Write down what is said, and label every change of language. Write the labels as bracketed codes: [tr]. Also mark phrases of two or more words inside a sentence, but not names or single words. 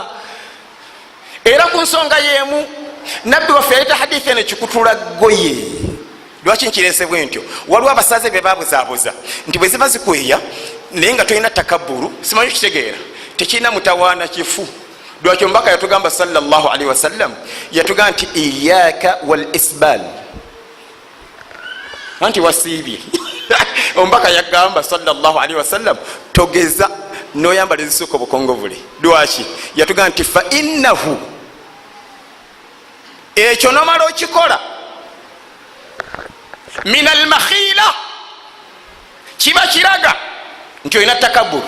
[lg] Era ku nsonga y'emu nabbi waffe yaleta hadithi eno kikutula ggoye. Lwaki nkirese bwe ntyo? Waliwo abasaze be babuzaabuza nti bwe ziba zikweya naye nga tolina takabburu, simanyi kitegeera, tekirina mutawaana kifu. Lwaki omubaka yatugamba [ar] صلى الله عليه وسلم, [lg] yatugamba nti [ar] إياك والإسبال, [lg] anti wasiibye. Omubaka yagamba [ar] صلى الله عليه وسلم [lg] togeza noyambala ezisuka obukongovule. Lwaki? Yatugamba nti [ar] فإنه, [lg] ekyo nomala okikola, [ar] من المخيلة, [lg] kiba kiraga nti olina takabburu.